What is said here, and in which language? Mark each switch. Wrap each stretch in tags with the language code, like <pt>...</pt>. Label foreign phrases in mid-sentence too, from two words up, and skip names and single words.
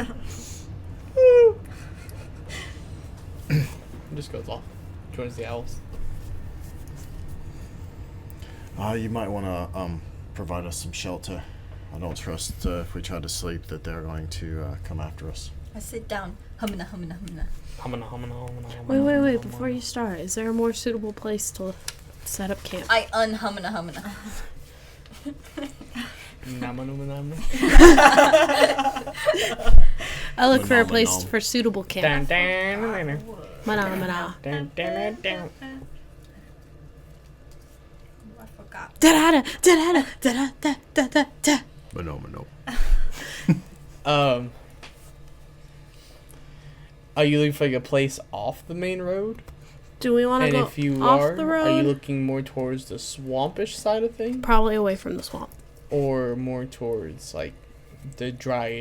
<en>Just goes off. Joins the owls. You might want to provide us some shelter. I don't trust if we try to sleep that they're going to come after us. I sit down. Humana, humana, humana. Humana, humana, humana, humana, Wait. humana. Before you start, is there a more suitable place to set up camp? I unhumana, humana. Namanumanamu. I look for a Nom, place nom. for suitable Dun, camp. dun, dun, dun, Mana. dun, dun, dun. I forgot. Da-da-da. But no. Are you looking for like a place off the main road? Do we want to And go if you off are, the are you road? looking more towards the swampish side of things, Probably away from the swamp. or more towards like the dry,</en>